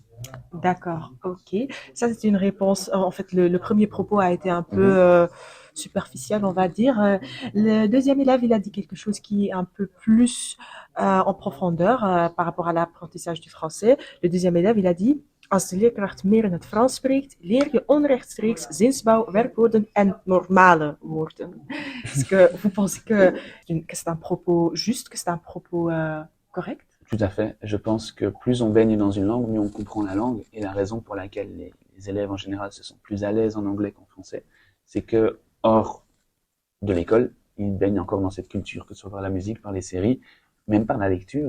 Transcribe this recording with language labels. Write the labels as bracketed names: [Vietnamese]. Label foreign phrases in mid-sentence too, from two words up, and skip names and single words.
[French] D'accord, ok. Ça, c'est une réponse. En fait, le premier propos a été un peu superficiel, on va dire. Le deuxième élève, il a dit quelque chose qui est un peu plus en profondeur par rapport à l'apprentissage du français. Le deuxième élève, il a dit [Dutch] Als de leerkracht meer in het Frans spreekt, leer je onrechtstreeks zinsbouw, werkwoorden en normale woorden. [French] Est-ce que vous pensez que c'est un propos juste, que c'est un propos correct? Tout à fait. Je pense que plus on baigne dans une langue, mieux on comprend la langue. Et la raison pour laquelle les élèves en général se sentent plus à l'aise en anglais qu'en français, c'est que hors de l'école, ils baignent encore dans cette culture, que ce soit par la musique, par les séries, même par la lecture.